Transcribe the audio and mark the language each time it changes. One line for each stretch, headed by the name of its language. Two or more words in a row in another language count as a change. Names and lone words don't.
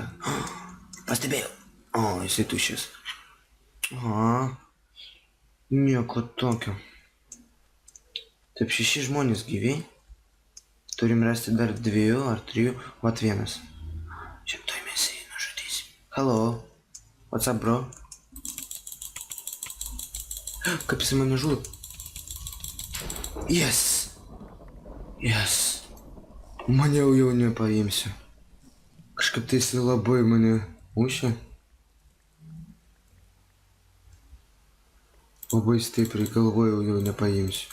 Lithuanian: Pastebėjau. O, jisai tuščias. Nieko tokio. Taip, 6 žmonės gyvi. Turim rasti dar 2 ar 3. Vat vienas. Čia toj mes jį nužudysim.
English: Hello. What's up, bro?
Lithuanian: Kaip jisai mane žudo? Yes. Mane jau nepaimsiu. Kažkaip tai jisai labai mane mušė. Labai stipriai galvojau, jau nepaimsiu.